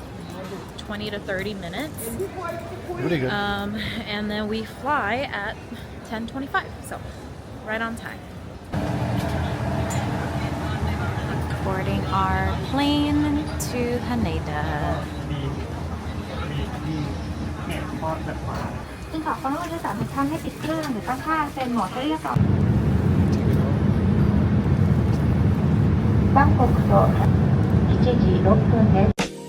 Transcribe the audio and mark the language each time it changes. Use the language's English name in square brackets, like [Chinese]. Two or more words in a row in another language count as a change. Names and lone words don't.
[English] 20 to 30 minutes. Really good. And then we fly at 10:25. So right on time. Boarding our plane to Haneda. [Thai] ซึ่งขอความร่วมมือผู้โดยสารทุกท่านให้ปิดเครื่องหรือตั้งค่าเซ็นโหมดให้เรียบร้อย [Japanese] バンコクと7時6分です。